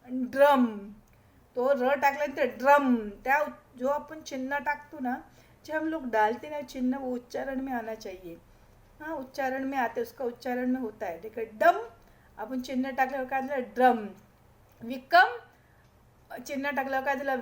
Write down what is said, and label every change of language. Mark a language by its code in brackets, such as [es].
[mr] Drum, तो र टाकल्यानंतर ड्रम. त्या जो आपण चिन्ह टाकतो ना, [hi] जो हम लोग डालते ना चिन्ह, वो उच्चारण में आना चाहिए. हाँ, उच्चारण में आते, उसका उच्चारण में होता है. ठीक है. [mr] डम आपण चिन्ह टाकल्यावर काय झालं? ड्रम. विक्रम चिन्ह टाकल्यावर काय झालं?